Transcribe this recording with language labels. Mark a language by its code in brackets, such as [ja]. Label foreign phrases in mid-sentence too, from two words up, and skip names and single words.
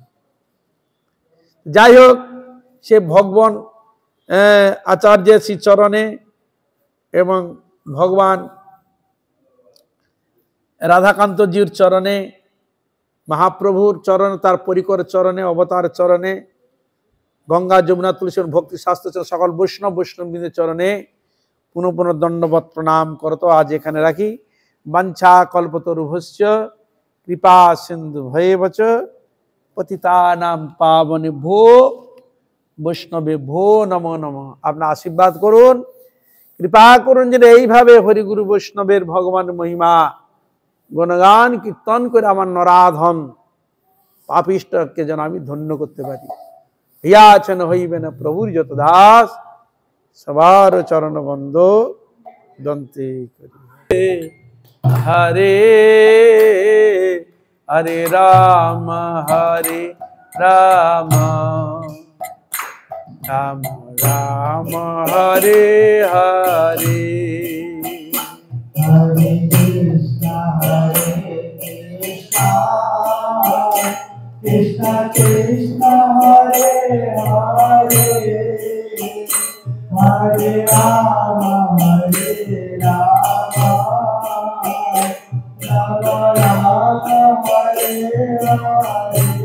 [bn] যাই হোক, সে ভগবান আচার্য শ্রী চরণে এবং ভগবান রাধাকান্তজির চরণে, মহাপ্রভুর চরণে, তার পরিকর চরণে, অবতার চরণে, গঙ্গা যমুনা তুলসী ভক্তি শাস্ত্র সকল বৈষ্ণববৃন্দের চরণে পুনঃ পুনঃ দণ্ডবৎ প্রণাম করত আজ এখানে রাখি। [sa] বাঞ্ছা কল্পতরুভ্যশ্চ কৃপা সিন্ধু ভয়েবচ পতিতানাং পাবনেভ্যো বৈষ্ণবেভ্যো নমো নমঃ। [bn] আপনার আশীর্বাদ করুন, কৃপা করুন যেন এইভাবে হরিগুরু বৈষ্ণবের ভগবান মহিমা গুণগান কীর্তন করে আমার নরাধন পাপিষ্টকে যেন আমি ধন্য করতে পারি। হিয়াচন হইবে না প্রভুর যত দাস, সবার চরণ বন্ধ দন্তে করি। [sa] হরে হরে রাম হরে রাম রাম রাম হরে হরে। Hare Krishna, Krishna Krishna, Hare Hare, Hare Rama, Hare Rama, Rama Rama, Hare Hare.